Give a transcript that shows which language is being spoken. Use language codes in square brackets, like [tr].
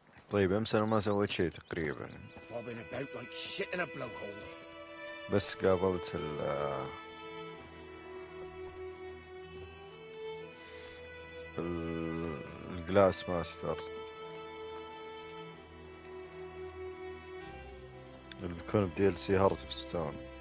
[ar] طيب امس انا ما سويت شيء تقريبا، [en] Bobbing about like shit in a blowhole. [ar] بس قابلت الجلاس ماستر اللي بيكون بدي ال سي هارت اوف ستون.